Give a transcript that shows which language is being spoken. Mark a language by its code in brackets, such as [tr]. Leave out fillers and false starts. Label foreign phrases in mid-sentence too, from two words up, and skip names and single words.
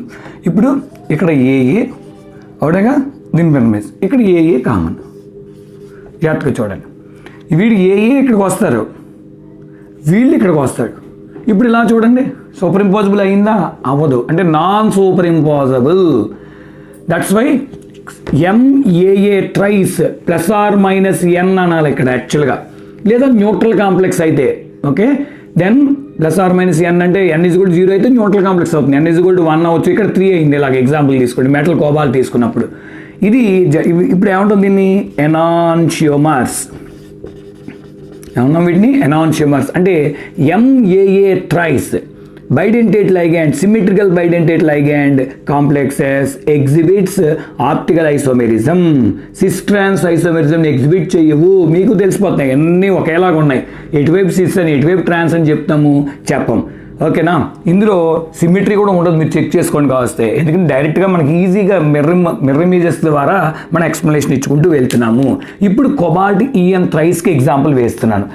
[te] ఇప్పుడు ఇక్కడ AA అవుడగా, దీని మిర్రర్ మీద ఇక్కడ AA కామన్. జాగ్రత్తగా చూడండి, వీడు AA ఇక్కడికి వస్తారు, వీళ్ళు ఇక్కడికి వస్తాడు. ఇప్పుడు ఇలా చూడండి, [en] super impossible [te] అయిందా? అవ్వదు, అంటే [en] non super impossible. that's why MAA tris [te] +or-N అనాలి ఇక్కడ యాక్చువల్గా, లేదా [en] neutral complex [te] అయితే. [en] okay, then [te] +or-N అంటే N=0 అయితే [en] neutral complex [te] అవుతుంది, N=1 అవచ్చు. ఇక్కడ 3 అయింది. ఇలాగ ఎగ్జాంపుల్ తీసుకోండి, [en] metal cobalt [te] తీసుకున్నప్పుడు. ఇది ఇప్పుడు ఏమంటుంది దీన్ని? ఎనాన్షియోమర్స్. ఏమన్నాం వీటిని? ఎనాన్షియోమర్స్. [en] అంటే MAA tris bidentate ligand, symmetrical bidentate ligand complexes exhibits optical isomerism. cis trans isomerism exhibit [te] చేయవు, మీకు తెలిసిపోతున్నాయి, అన్నీ ఒకేలాగా ఉన్నాయి. ఎటువైపు సిస్ అని ఎటువైపు ట్రాన్స్ అని చెప్తాము, చెప్పం. ఓకేనా, ఇందులో సిమెట్రీ కూడా ఉండదు, మీరు చెక్ చేసుకోండి కావస్తే. ఎందుకంటే డైరెక్ట్గా మనకి ఈజీగా [en] mirror images [te] ద్వారా మనం ఎక్స్ప్లెనేషన్ ఇచ్చుకుంటూ వెళ్తున్నాము. ఇప్పుడు [en] cobalt EN thrice [te] కి ఎగ్జాంపుల్ వేస్తున్నాను.